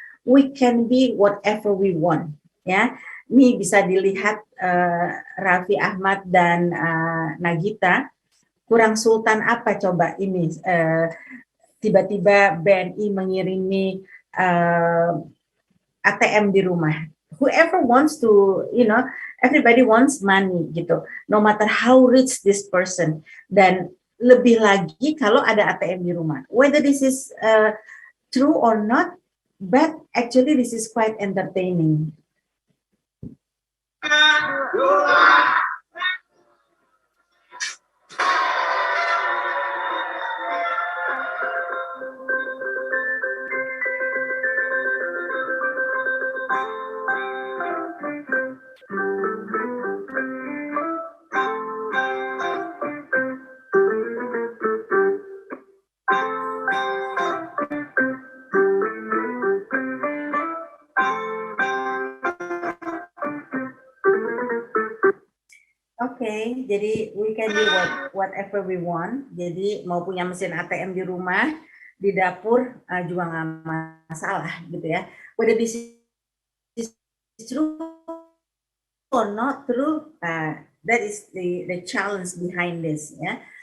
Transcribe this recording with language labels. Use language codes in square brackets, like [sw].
[en] We can be whatever we want. [id] Ya, ini bisa dilihat Raffi Ahmad dan Nagita. Kurang sultan apa coba ini? Tiba-tiba BNI mengirimi ATM di rumah. [en] Whoever wants to, everybody wants money gitu. No matter how rich this person. [id] Dan lebih lagi kalau ada ATM di rumah. [en] Whether this is true or not, but actually this is quite entertaining. Oke, jadi we can do whatever we want. [id] Jadi mau punya mesin ATM di rumah, di dapur juga nggak masalah gitu ya. [en] Whether this is true or not true, that is the challenge behind this ya.